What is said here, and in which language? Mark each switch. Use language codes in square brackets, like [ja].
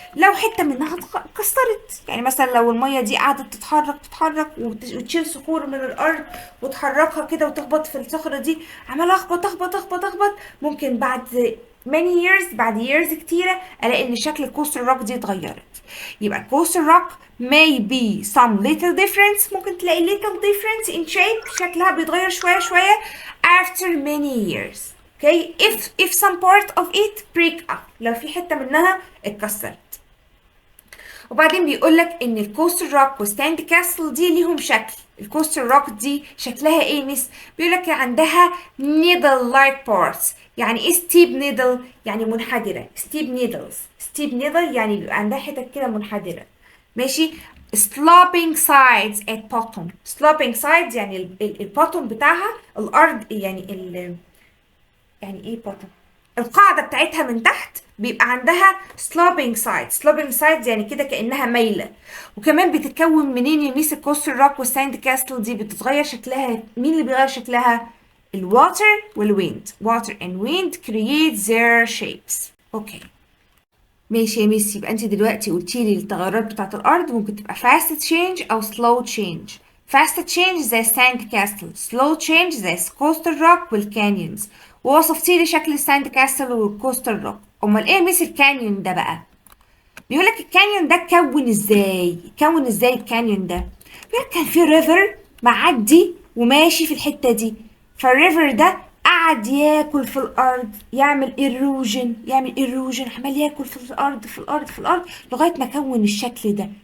[ar] لو حته منها اتكسرت، يعني مثلا لو الميه دي قعدت تتحرك وتشيل صخور من الارض وتحركها كده وتخبط في الصخره دي، عمال اخبط، ممكن بعد [en] many years، [ar] بعد [en] years [ar] كتيرة، الاقي ان شكل الكوستال روك دي اتغيرت. يبقى الكوستال روك [en] may be some little difference، [ar] ممكن تلاقي [en] little difference in shape، [ar] شكلها بيتغير شوية [en] after many years. Okay, if some part of it break up، [ar] لو في حتة منها اتكسرت. وبعدين بيقول لك ان الكوستال روك وستاند كاسل دي ليهم شكل. الكوستال روك دي شكلها ايه مس؟ بيقول لك عندها نيدل لايك بارتس. يعني ايه ستيب نيدل؟ يعني منحدره. ستيب نيدل يعني بيبقى عندها حتت كده منحدره. ماشي. [en] sloping sides at bottom. sloping sides [ar] يعني البوتوم بتاعها الارض، يعني ايه [en] bottom؟ [ar] القاعدة بتاعتها من تحت بيبقى عندها sloping sides يعني كده كأنها مايلة. وكمان بتتكون منين يا ميس الكوستال روك والساند كاستل دي؟ بتتغير شكلها. مين اللي بيغير شكلها؟ الواتر والويند. [en] water and wind create their shapes. [ar] اوكي ماشي يا ميس. يبقى انت دلوقتي قلتي لي التغيرات بتاعت الارض ممكن تبقى [en] fast change [ar] او [en] slow change. fast change [ar] زي [en] sand castle، slow change زي coastal rock [ar] والكانيونز. ووصفتي لي شكل الساند كاستل والكوستال روك. امال ايه يا ميس الكانيون ده بقى؟ بيقول لك الكانيون ده اتكون ازاي الكانيون ده؟ بيقول لك كان في ريفر معدي وماشي في الحته دي، فالريفر ده قعد ياكل في الارض، يعمل ايروجن، عمال ياكل في الارض لغايه ما كون الشكل ده.